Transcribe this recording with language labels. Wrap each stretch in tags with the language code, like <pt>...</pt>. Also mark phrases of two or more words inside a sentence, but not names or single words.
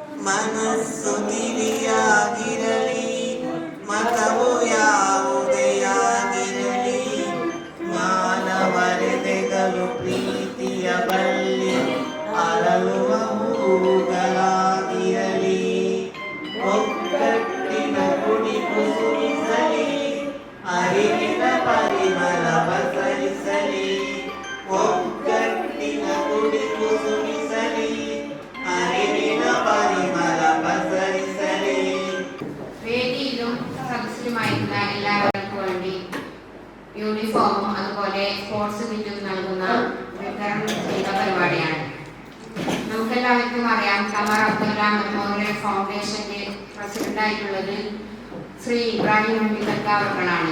<kn>ಮನಸ್ಸು ತಿರಿಯಾಗಿರಲಿ, ಮತವು ಯಾವುದೆಯಾಗಿರಲಿ, ಮಾನವರೆದೆಗಳು ಪ್ರೀತಿಯ ಬಳ್ಳಿ ಅರಳುವ ಹೂಗಳಾಗಿರಲಿ. ಒಗ್ಗಟ್ಟಿನ ಗುಡಿ ಕುಸುಮಿಸಲಿ, ಅರಿವಿನ ಪರಿಮಳ ಪಸರಿಸಲಿ. ಒಗ್ಗಟ್ಟಿನ ಗುಡಿ ಕುಸುಮಿಸಲಿ, ಅರಿವಿನ ಪರಿಮಳ ಪಸರಿಸಲಿ.</kn> <ml>വേദിയിലും സദസ്സിലുമായിട്ടുള്ള എല്ലാവർക്കും വേണ്ടി യൂണിഫോമും അതുപോലെ സ്പോർട്സ് കിറ്റും നൽകുന്ന വിതരണം ചെയ്ത പരിപാടിയാണ്. നമുക്കെല്ലാവർക്കും അറിയാം, കമർ അബ്ദുല്ല മെമ്മോറിയൽ ഫൗണ്ടേഷന്റെ പ്രസിഡന്റായിട്ടുള്ളത് ശ്രീ ഇബ്രാഹിം അവർകളാണ്.</ml>